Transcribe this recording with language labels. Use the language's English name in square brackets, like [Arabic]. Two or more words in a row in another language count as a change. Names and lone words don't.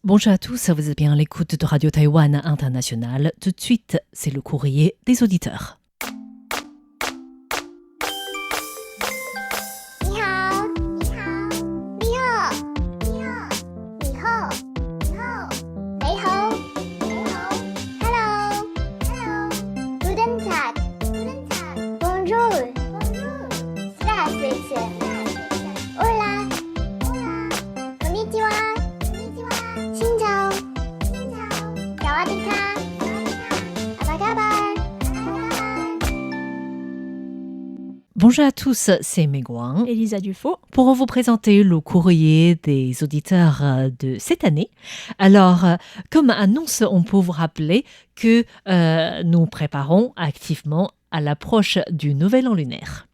[French] Bonjour à tous, vous êtes bien à l'écoute de Radio Taïwan International. Tout de suite, c'est le courrier des auditeurs. [Chinese] 你好，你好，你好，你好，你好，你好，你好，你好， [English] Hello，Hello， [German] Guten Tag，Guten Tag， [French] Bonjour，Bonjour， [German] Здравствуйте， [Spanish] Hola，Hola， [Japanese] こんにちは、こんにちは， [Vietnamese] Xin chào，Xin chào， [Thai] สวัสดีค่ะ สวัสดีค่ะ, [Indonesian] Apa kabar，Apa kabar。 [French] Bonjour à tous, c'est Meguang. Elisa Dufaux. Pour vous présenter le courrier des auditeurs de cette année. Alors, comme annonce, on peut vous rappeler que nous préparons activement à l'approche du Nouvel An lunaire.